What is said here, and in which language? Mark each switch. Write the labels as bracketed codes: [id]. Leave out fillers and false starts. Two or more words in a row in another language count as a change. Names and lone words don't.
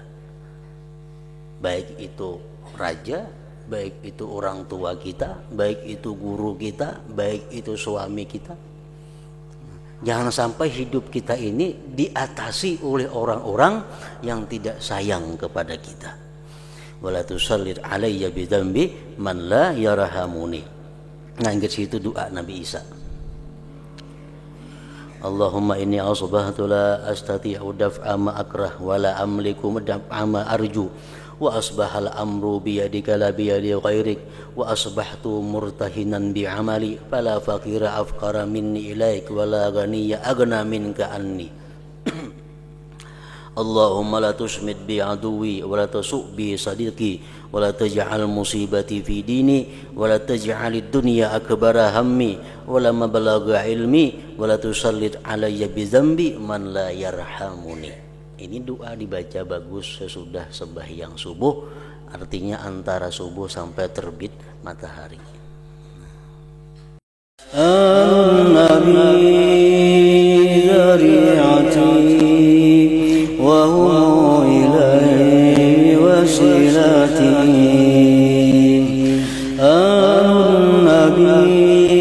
[ms] Baik itu raja, baik itu orang tua kita, baik itu guru kita, baik itu suami kita. Jangan sampai hidup kita ini diatasi oleh orang-orang yang tidak sayang kepada kita. [ar] ولا تسلط علي بذنبي من لا يرحمني. [ms] Nah, ingat situ doa Nabi Isa. [ar] اللهم إني أصبحت لا أستطيع دفع ما أكره ولا أملك دفع ما أرجو وأصبح الأمر بيدك لا بيد غيرك وأصبحت مرتهنا بعملي فلا فقير أفقر مني إليك ولا غني أغنى منك عني. اللهم لا تشمت بي عدوي ولا تسؤ بي صديقي ولا تجعل مصيبتي في ديني ولا تجعل الدنيا أكبر همي ولا مبلغ علمي ولا تسلط علي بذنبي من لا يرحمني. [ms] Ini doa dibaca bagus sesudah sembahyang subuh, artinya antara subuh sampai terbit matahari. [ar] النبي ذريعتي وهو إليه وسيلتي. An-nabi